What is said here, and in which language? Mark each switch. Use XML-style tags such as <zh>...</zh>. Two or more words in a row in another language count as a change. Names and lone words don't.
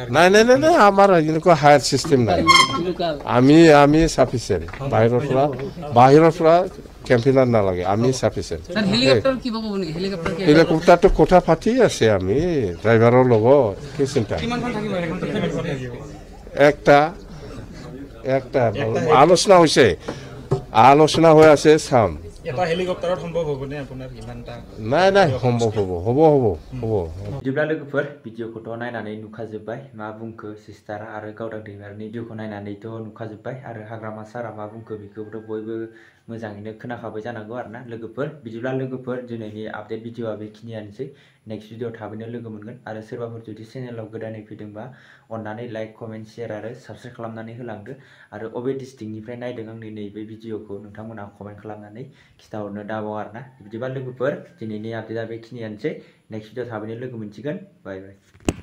<as>নাই আমাৰ এনেকুৱা</as> <en>higher system</en> <as>নাই আমি সাফিচিয়েণ্ট বাহিৰৰ পৰা কেম্পেইনাৰ নালাগে আমি সাফিচিয়েণ্ট হেলিকপ্টাৰটো কথা পাতি আছে আমি ড্ৰাইভাৰৰ লগত কি চিন্তা একটা আলোচনা হৈ আছে চাম এটা হেলিকপ্টাৰত সম্ভৱ হ'বনে আপোনাৰ ইমানটা নাই নাই সম্ভৱ হ'ব</as> <brx>बिदिब्ला लोगोफोर भिडिअखौथ' नायनानै नुखाजोब्बाय मा बुंखो सिस्टारा आरो गावदां दैमारिनि भिडिअखौ नायनानैथ' नुखाजोब्बाय आरो हाग्रामा सारा मा बुंखो बेखौबोथ' बयबो मोजाङैनो खोनाखाबाय जानांगौ आरोना लोगोफोर बिदिब्ला लोगोफोर दिनैनि</brx> <en>update video</en> <brx>बेखिनियानोसै</brx> <en>next video</en> <brx>थाबैनो लोगो मोनगोन आरो सोरबाफोर जुदि चेनेलाव गोदानै फैदोंबा अन्नानै</brx> <en>like comment share</en> <brx>आरो साबस्क्राइब खालामनानै होलांदो आरो अबे डिस्ट्रिक्टनिफ्राय नायदों आंनि नैबे भिडिअखौ नोंथांमोना कमेन्ट खालामनानै खिथाहरनो दाबाव आरोना बिदिबा लोगोफोर दिनैनि आपडेटआ बेखिनियानोसै</brx> <en>next video</en> <brx>थाबैनो लोगो मोनसिगोन</brx> <en>bye bye</en>